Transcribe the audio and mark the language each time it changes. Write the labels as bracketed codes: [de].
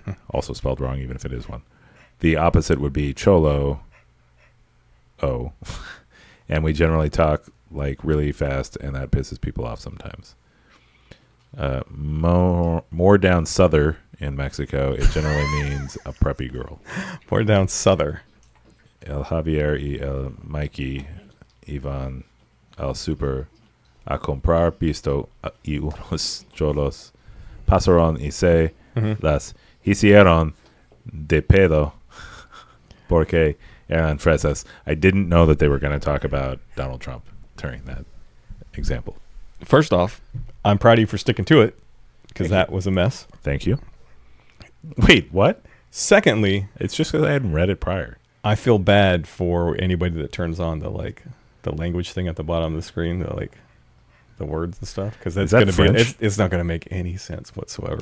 [en] Also spelled wrong, even if it is one. The opposite would be cholo. Oh. And we generally talk like really fast, and that pisses people off sometimes. More down souther in Mexico, it generally means a preppy girl. More down souther. [es] El Javier y el Mikey iban al super a comprar pisto y unos cholos pasaron y se las hicieron de pedo porque eran fresas. [en] I didn't know that they were going to talk about Donald Trump during that example. First off, I'm proud of you for sticking to it because that was a mess. Thank you. Wait, what? Secondly, it's just because I hadn't read it prior. I feel bad for anybody that turns on the language thing at the bottom of the screen, the words and stuff, because it's going to be it's not going to make any sense whatsoever.